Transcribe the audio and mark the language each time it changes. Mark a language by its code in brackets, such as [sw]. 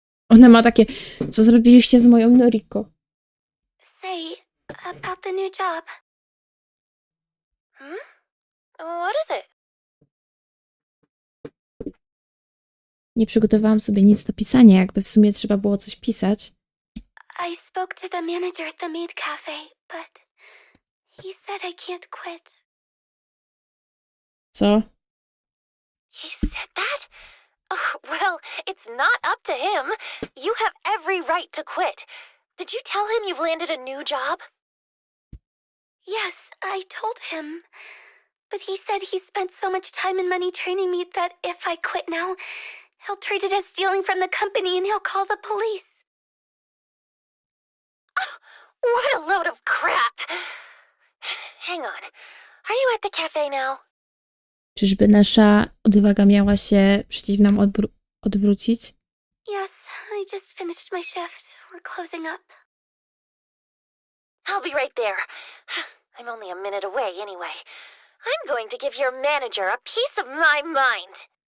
[pl] Ona ma takie, co zrobiliście z moją Noriko? [en] Say, about the new job. What is it? [pl] Nie przygotowałam sobie nic do pisania, jakby w sumie trzeba było coś pisać. [en] I spoke to the manager at the maid cafe, but he said I can't quit. [pl] Co? [en] He said that? Oh, well, it's not up to him. You have every right to quit. Did you tell him you've landed a new job? Yes, I told him. But he said he spent so much time and money training me that if I quit now, he'll treat it as stealing from the company and he'll call the police. What a load of crap! Hang on. Are you at the cafe now? [pl] Czyżby nasza odwaga miała się przeciw nam odwrócić? [en] Yes, I just finished my shift. We're closing up. I'll be right there. I'm only a minute away anyway. I'm going to give your manager a piece of my mind.